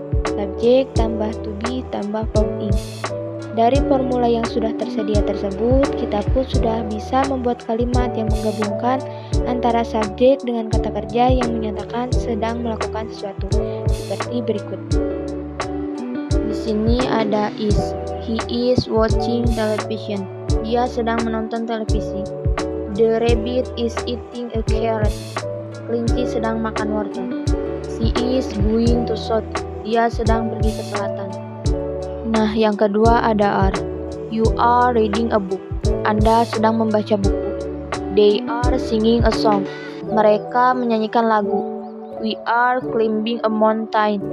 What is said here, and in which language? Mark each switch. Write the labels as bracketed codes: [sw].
[id] Subjek tambah to be tambah verb ing. Dari formula yang sudah tersedia tersebut, kita pun sudah bisa membuat kalimat yang menggabungkan antara subjek dengan kata kerja yang menyatakan sedang melakukan sesuatu, seperti berikut. Di sini ada is. [en] He is watching television. [id] Dia sedang menonton televisi. [en] The rabbit is eating a carrot. [id] Kelinci sedang makan wortel. [en] She is going to south. [id] Dia sedang pergi ke selatan. Nah, yang kedua ada are. [en] You are reading a book. [id] Anda sedang membaca buku. [en] They are singing a song. [id] Mereka menyanyikan lagu. [en] We are climbing a mountain.